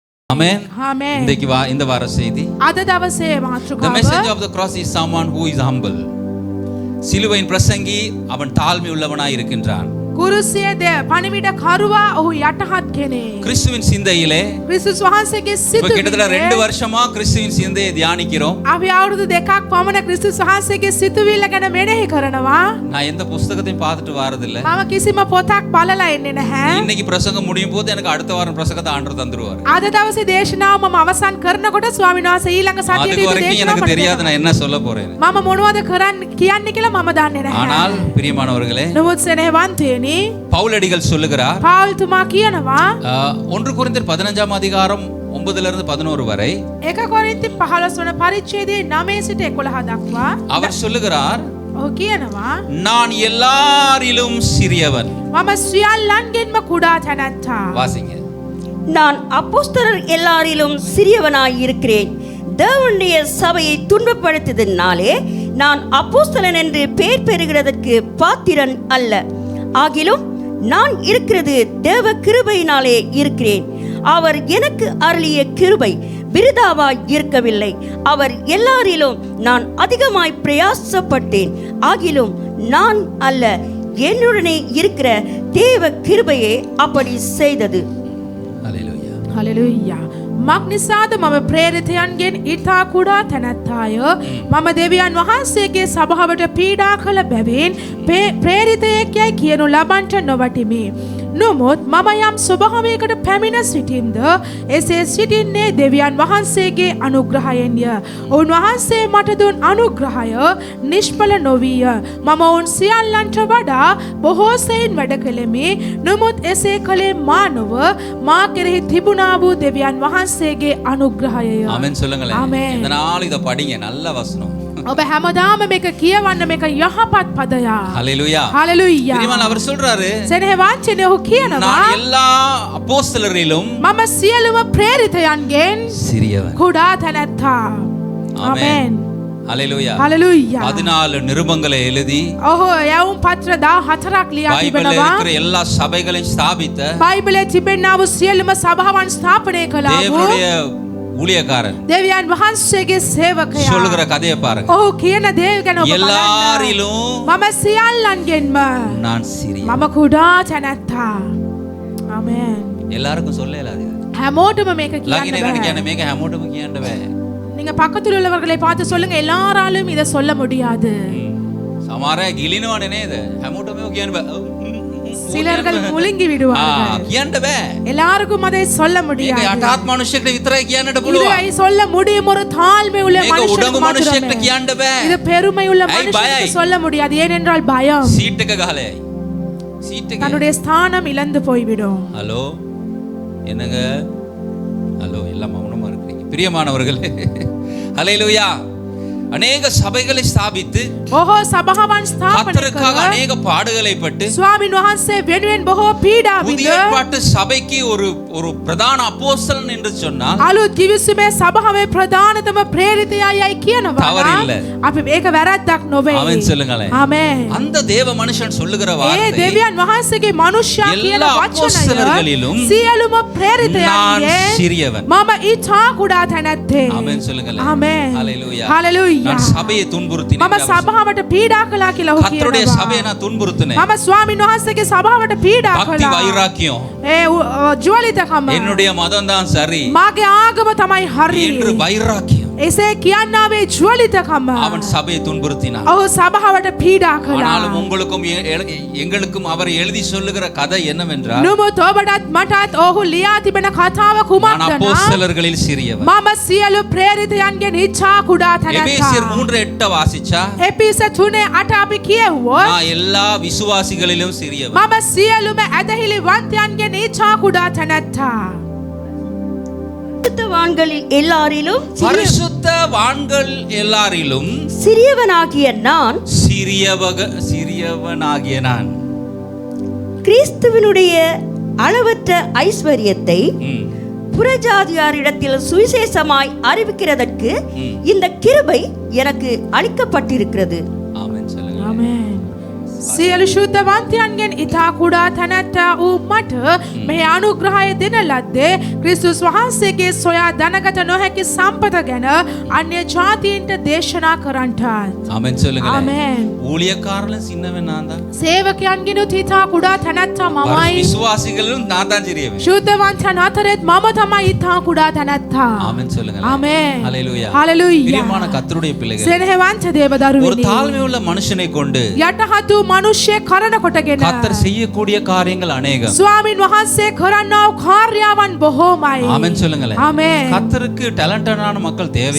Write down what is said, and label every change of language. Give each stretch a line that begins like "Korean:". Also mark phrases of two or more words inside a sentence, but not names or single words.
English: Amen. Amen.
Tamil: இந்த வார செய்தி.
Sinhala: අද දවසේ මාතෘකාව.
English: The message of the cross is someone who is humble.
Tamil: சிலுவையின் பிரசங்கி அவன் தாழ்மை உள்ளவனாய் இருக்கின்றான்.
Sinhala: කුරුසියේ පණිවිඩ කරුවා ඔහු යටහත් කෙනෙක්.
Tamil: கிறிஸ்துவின் சிந்தையிலே
Sinhala: ක්‍රිස්තුස් වහන්සේගේ
Tamil: இப்ப கிட்டத்தட்ட 2
Sinhala: සිතුවිල්ල
Tamil: வருஷமா கிறிஸ்துவின் சிந்தையை தியானிக்கிறோம்.
Sinhala: අපි අවුරුදු 2ක් පමණ ක්‍රිස්තුස් වහන්සේගේ සිතුවිල්ල ගැන මෙනෙහි කරනවා.
Tamil: நான் எந்த புத்தகத்தையும் பார்த்துட்டு வரதில்ல.
Sinhala: මම කිසිම පොතක් බලලා එන්නේ නැහැ.
Tamil: இன்னைக்கு பிரசங்கம் முடியும் போது எனக்கு அடுத்த வாரம் பிரசங்கத்தை ஆண்டவர் தந்துருவார்.
Sinhala: අද දවසේ දේශනාව මම අවසන් කරනකොට ස්වාමීන් වහන්සේ ඊළඟ
Tamil: அதுக்கு
Sinhala: සතියේදී
Tamil: வரைக்கும்
Sinhala: දේශනාව
Tamil: எனக்கு
Sinhala: මට
Tamil: தெரியாது
Sinhala: දෙනවා.
Tamil: நான் என்ன சொல்ல போறேன்.
Sinhala: මම මොනවද කරන්න කියන්නේ කියලා මම දන්නේ නැහැ.
Tamil: ஆனால் பிரியமானவர்களே,
Sinhala: නමුත් සෙනෙහවන්තයනි
Tamil: பவுலடிகள் சொல்லுகிறார்,
Sinhala: පාවුල් තුමා කියනවා
Tamil: 1 கொரிந்தியர் 15ஆம் அதிகாரம் 9 இருந்து 11 வரை
Sinhala: 1 කොරින්ති 15 වන පරිච්ඡේදයේ 9 සිට 11 දක්වා
Tamil: அவர் சொல்லுகிறார்,
Sinhala: ඔහු කියනවා
Tamil: நான் எல்லாரிலும் சிறியவன்.
Sinhala: මම සියල්ලන්ගෙන්ම කුඩා තැනැත්තා.
Tamil: வாசிங்க. நான் அப்போஸ்தலர் எல்லாரிலும் சிறியவனாய் இருக்கிறேன். தேவனுடைய சபையை துன்பப்படுத்தியதினாலே நான் அப்போஸ்தலன் என்று பெயர் பெறுகிறதற்கு பாத்திரன் அல்ல. ஆகிலும் நான் இருக்கிறது தேவ கிருபையினாலே இருக்கிறேன். அவர் எனக்கு அருளிய கிருபை விருதாவாய் இருக்கவில்லை. அவர் எல்லாரிலும் நான் அதிகமாய் பிரயாசப்பட்டேன். ஆகிலும் நான் அல்ல, என்னுடனே இருக்கிற தேவ கிருபையே அப்படி செய்தது. ஹல்லேலூயா.
Sinhala: හලෙලුයා. මක් නිසාද මම ප්‍රේරිතයන්ගෙන් ඉතා කුඩා තැනැත්තාය. මම දෙවියන් වහන්සේගේ සභාවට පීඩා කළ බැවින් ප්‍රේරිතයෙක් යැයි කියනු ලබන්ට නොවටිමි. නොමුත් මම යම් ස්වභාවයකට පැමිණ සිටින්ද එසේ සිටින්නේ දෙවියන් වහන්සේගේ අනුග්‍රහයෙන්ය. උන්වහන්සේ මට දුන් අනුග්‍රහය නිෂ්ඵල නොවිය. මම ඔවුන් සියල්ලන්ට වඩා බොහෝ සෙයින් වැඩ කළෙමි. නමුත් එසේ කළේ මා නොව මා කෙරෙහි තිබුණා වූ දෙවියන් වහන්සේගේ අනුග්‍රහයය.
Tamil: ஆமென் சொல்லுங்களேன். ஆமென். இந்த நாள் இத படிங்க, நல்ல வசனம்.
Sinhala: ඔබ හැමදාම මේක කියවන්න, මේක යහපත් පදයක්.
Tamil: ஹல்லேலூயா.
Sinhala: හලෙලුයා.
Tamil: பிரியமான அவர் சொல்றாரு,
Sinhala: සෙනෙහවන්තයනි ඔහු කියනවා
Tamil: நான் எல்லா அப்போஸ்தலரிலும்
Sinhala: මම සියලුම ප්‍රේරිතයන්ගෙන්
Tamil: சிறியவன்.
Sinhala: කුඩා තැනැත්තා.
Tamil: ஆமென்.
Sinhala: ආමෙන්.
Tamil: ஹல்லேலூயா.
Sinhala: හලෙලුයා.
Tamil: 14 நிருபங்களை எழுதி
Sinhala: ඔහු යවුම් පත්‍ර 14ක් ලියා
Tamil: பைபிள்ல
Sinhala: තිබෙනවා.
Tamil: இருக்கிற எல்லா சபைகளையும் ஸ்தாபித்த
Sinhala: බයිබලයේ තිබෙනා වූ සියලුම සභාවන් ස්ථාපනය කළා වූ
Tamil: தேவனுடைய ஊழியக்காரன்
Sinhala: දෙවියන් වහන්සේගේ සේවකයා.
Tamil: சொல்லுகிற கதையை பாருங்க.
Sinhala: ඔහු කියන දේ ගැන ඔබ බලන්න.
Tamil: எல்லாரிலும்
Sinhala: මම සියල්ලන්ගෙන්ම
Tamil: நான் சிறிய.
Sinhala: මම කුඩා තැනැත්තා. ආමෙන්. எல்லாருக்கும் சொல்லல அது. හැමෝටම මේක ලාගින කියන්න එකට කියන්නේ බෑ. මේක හැමෝටම කියන්න බෑ.
Tamil: நீங்க பக்கத்துல உள்ளவர்களை பார்த்து சொல்லுங்க, எல்லாராலும் இதை சொல்ல முடியாது.
Sinhala: සමහර අය ගිලිනවනේ නේද? හැමෝටම මේක කියන්න බෑ.
Tamil: சிலர்கள் முழுங்கி விடுவார்கள்.
Sinhala: කියන්න බෑ.
Tamil: எல்லாருக்கும் அதை சொல்ல
Sinhala: මේක
Tamil: முடியாது.
Sinhala: යටාත් මනුෂ්‍යෙක්ට විතරයි කියන්නට පුළුවන්.
Tamil: இதை சொல்ல முடியும் ஒரு தாழ்மை உள்ள
Sinhala: මේක උඩඟු
Tamil: மனுஷனுக்கு
Sinhala: මනුෂ්‍යෙක්ට
Tamil: மாத்திரமே.
Sinhala: කියන්න බෑ.
Tamil: இது பெருமை உள்ள ஐ, மனுஷனுக்கு பயம். சொல்ல முடியாது. ஏனென்றால் பயம்
Sinhala: සීට් එක ගහලා යයි. සීට් එක.
Tamil: தன்னுடைய ஸ்தானம் இழந்து போய்விடும். ஹலோ என்னங்க? ஹலோ எல்லாம் மௌனமா இருக்கீங்க. பிரியமானவர்களே, ஹல்லேலூயா. அநேக சபைகளை ஸ்தாபித்து
Sinhala: බොහෝ සභාවන් ස්ථාපනය
Tamil: கர்த்தருக்காக
Sinhala: කළ
Tamil: அநேக பாடுகளை பட்டு
Sinhala: ස්වාමීන් වහන්සේ වෙනුවෙන් බොහෝ පීඩා
Tamil: புதிய
Sinhala: විඳ
Tamil: ஏற்பாட்டு சபைக்கு ஒரு பிரதான அப்போஸ்தலன் என்று சொன்னால்
Sinhala: අලුත් කිවිසුමේ සභාවේ ප්‍රධානතම ප්‍රේරිතයයි කියනවා.
Tamil: தவறில்லை.
Sinhala: අපි මේක වැරද්දක් නොවේ.
Tamil: ஆமென் சொல்லுங்களேன்.
Sinhala: ආමෙන්.
Tamil: அந்த தேவ மனுஷன் சொல்லுகிற
Sinhala: ඒ
Tamil: வார்த்தை,
Sinhala: දෙවියන් වහන්සේගේ මනුෂ්‍යයා කියන
Tamil: எல்லா அப்போஸ்தலர்களிலும்
Sinhala: වචනය සියලුම
Tamil: நான்
Sinhala: ප්‍රේරිතයන්ගෙන්
Tamil: சிறியவன்.
Sinhala: මම ඊටා කුඩා තැනැත්තේ.
Tamil: ஆமென் சொல்லுங்களேன்.
Sinhala: ආමෙන්.
Tamil: ஹல்லேலூயா.
Sinhala: හලෙලුයා.
Tamil: நான் சபையை துன்புறுத்தினேன்.
Sinhala: මම සභාවට පීඩා කළා කියලා ඔහු
Tamil: கர்த்தருடைய
Sinhala: කියනවා.
Tamil: சபையை நான் துன்புறுத்தினேன்.
Sinhala: මම ස්වාමීන් වහන්සේගේ සභාවට පීඩා
Tamil: பக்தி
Sinhala: කළා.
Tamil: வைராக்கியம்,
Sinhala: ඒ ජුවලිතකම
Tamil: என்னுடைய மதம் தான் சரி
Sinhala: මාගේ ආගම තමයි හරි.
Tamil: என்று வைராக்கியம்.
Sinhala: එසේ කියන්නාවේ ජුවලිතකම.
Tamil: அவன் சபையை துன்புறுத்தினான்.
Sinhala: ඔහු සභාවට පීඩා කළා.
Tamil: ஆனாலும் உங்களுக்கும் எங்களுக்கும் அவர் எழுதி சொல்லுகிற கதை என்னவென்றால்,
Sinhala: නමුත් ඔබටත් මටත් ඔහු ලියා තිබෙන කතාව
Tamil: நான்
Sinhala: කුමක්ද?
Tamil: அப்போஸ்தலர்களில் சிறியவன்.
Sinhala: මම සියලු ප්‍රේරිතයන්ගෙන් ඉච්ඡා කුඩා
Tamil: எபேசியர்
Sinhala: තැනැත්තා.
Tamil: 3:8 வாசிச்சா,
Sinhala: එපිස 3:8 අපි කියවුවොත්
Tamil: நான் எல்லா விசுவாசிகளிலும் சிறியவன்.
Sinhala: මම සියලුම ඇදහිලි වන්තයන්ගෙන් ඉච්ඡා කුඩා තැනැත්තා.
Tamil: பரிசுத்தவான்களில் எல்லாரிலும் பரிசுத்தவான்கள் எல்லாரிலும் சிறியவனாகிய நான் சிறியவனாகிய நான் கிறிஸ்துவினுடைய அளவற்ற ஐஸ்வரியத்தை புறஜாதியாரிடத்தில் சுவிசேஷமாய் அறிவிக்கிறதற்கு இந்த கிருபை எனக்கு அளிக்கப்பட்டிருக்கிறது. ஆமென் சொல்லுங்க.
Sinhala: ආමෙන්. සියලු ශුද්ධවන්තයන්ගෙන් ඉතා කුඩා තැනැත්තා වූ මට මේ අනුග්‍රහය දෙන ලද්දේ ක්‍රිස්තුස් වහන්සේගේ සොයා දැනගත නොහැකි සම්පත ගැන අන්‍ය ජාතීන්ට දේශනා කරන්ටත්.
Tamil: ஆமென் சொல்லுங்களேன்.
Sinhala: ආමේන්.
Tamil: ஊழியக்காரர்களும் சின்னவன் நான் தான்.
Sinhala: සේවකයන්ගෙනුත් ඉතා කුඩා තැනැත්තා මමයි.
Tamil: விசுவாசிகளும் நான் தான் சிறியவன்.
Sinhala: ශුද්ධවන්තයන් අතරෙත් මම තමයි ඉතා කුඩා තැනැත්තා.
Tamil: ஆமென் சொல்லுங்களேன்.
Sinhala: ආමේන්.
Tamil: ஹalleluya.
Sinhala: හලෙලුයා.
Tamil: பிரியமான கர்த்தருடைய பிள்ளைகள்.
Sinhala: සෙනෙහවන්ත දේව
Tamil: ஒரு
Sinhala: දරුවනි.
Tamil: தாழ்மை உள்ள மனுஷனை கொண்டு
Sinhala: යටහත් වූ මිනිස්සෙ කරන කොටගෙන
Tamil: கர்த்தர் செய்யக்கூடிய காரியங்கள் அநேகம்.
Sinhala: ස්වාමින් වහන්සේ කරන්නා වූ කාර්යයන් බොහෝමයි.
Tamil: ஆமென் சொல்லுங்களேன்.
Sinhala: ආමේන්.
Tamil: கர்த்தருக்கு ටැලන්ටඩාன மக்கள் தேவையே.